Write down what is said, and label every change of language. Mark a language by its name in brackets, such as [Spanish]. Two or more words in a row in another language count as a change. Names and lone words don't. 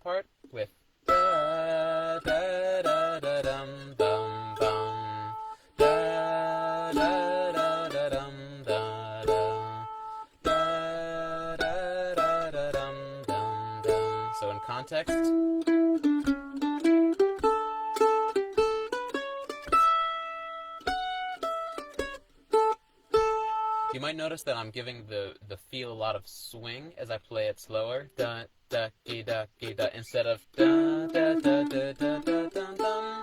[English] part with da da da da dum dum bum da da da da dum da da da da da dum dum dum. So in context, you might notice that I'm giving the feel a lot of swing as I play it slower. Da da da da instead of da da da da da da da dum.